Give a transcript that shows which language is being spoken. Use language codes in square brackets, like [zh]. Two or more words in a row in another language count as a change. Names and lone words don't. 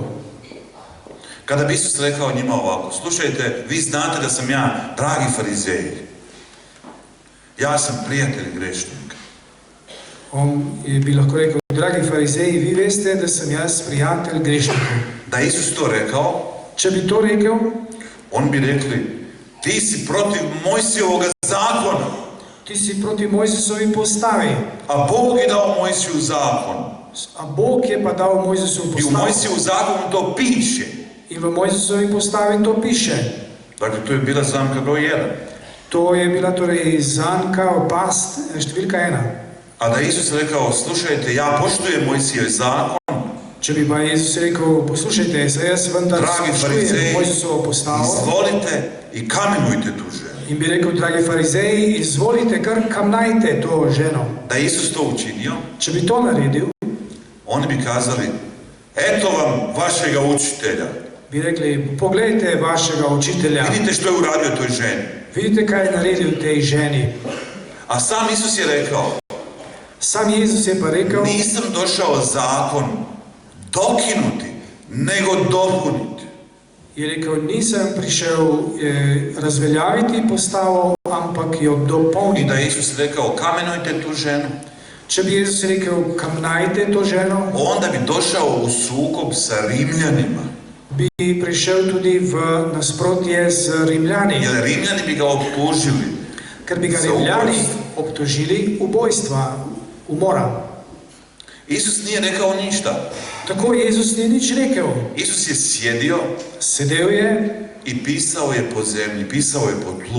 [hr] Kada bi Isus rekao njima ovako, slušajte, vi znate da sam ja dragi farizeji. Ja sam prijatelj grešnika. [sl] On bi lahko rekel: dragi farizeji, vi veste, da sem jaz prijatelj grešnikov. [hr] Da je Isus to rekao, [sl] Če bi to rekel, [hr] on bi rekli, ti si protiv Mojsijevog zakona, [sl] ti si proti Mojzesovi postavi, [hr] a Bog je dao Mojsiju zakon. [sl] a Bog je pa dal Mojzesu [hr] I u [sl] postavu. [hr] Mojsijevu zakonu to piše. [sl] In v Mojzesovi postavi to piše. [hr] Dakle, to je bila zamka broj 1. [sl] To je bila torej zanka, opast, številka 1. [hr] A da je Isus rekao, slušajte, ja poštujem Mojsijev zakon, [sl] Če bi pa Jezus rekel: poslušajte, saj jaz vendar [hr] dragi [sl] spoštujem [hr] farizeji, [sl] Mojzesovo postavo, [hr] izvolite i kamenujte tu ženu. [sl] in bi rekel: dragi farizeji, izvolite, kar kamnajte to ženo. [hr] Da je Isus to učinio, [sl] Če bi to naredil, [hr] oni bi kazali, eto vam vašega učitelja. [sl] bi rekli: poglejte vašega učitelja, [hr] Vidite što je uradio toj ženi. [sl] vidite kaj je naredil tej ženi. [hr] A sam Isus je rekao, [sl] Sam Jezus je pa rekel: [hr] nisam došao zakon dokinuti, nego dopuniti. [sl] je rekel, nisem prišel razveljaviti postavo, ampak jo [hr] I [sl] dopolniti. [hr] da je Isus rekao, kamenujte tu ženu, [sl] Če bi Jezus rekel: kamnajte to ženo, [hr] onda bi došao u sukob sa Rimljanima. [sl] bi prišel tudi v nasprotje z Rimljani, [hr] Jer Rimljani bi ga optužili. [sl] ker bi ga [hr] Za [sl] Rimljani [hr] ubojstvo. [sl] obtožili ubojstva, umora. [hr] Isus nije rekao ništa. [sl] Tako Jezus ni nič rekel. [hr] Isus je sjedio [sl] Sedel je [hr] i pisao je po zemlji, pisao je po tlu.